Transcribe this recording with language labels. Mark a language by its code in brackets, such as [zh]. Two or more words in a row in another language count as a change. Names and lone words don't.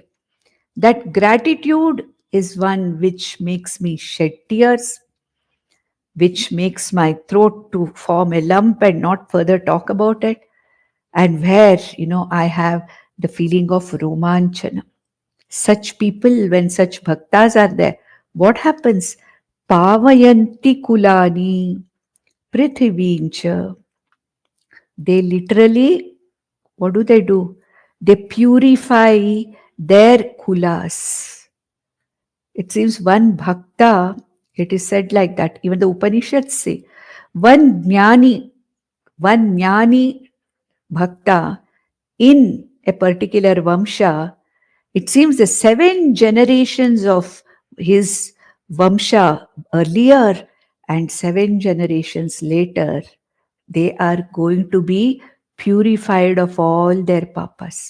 [en] That gratitude is one which makes me shed tears, which makes my throat to form a lump and not further talk about it, and where, I have the feeling of romanchana. Such people, when such bhaktas are there, what happens? [sa] Pavayanti kulani prithivincha. [en] They literally, what do? They purify their kulas. It seems one bhakta, it is said like that. Even the Upanishads say, one [sa] jnani bhakta [en] in a particular vamsha, it seems the 7 generations of his vamsha earlier and 7 generations later, they are going to be purified of all their papas.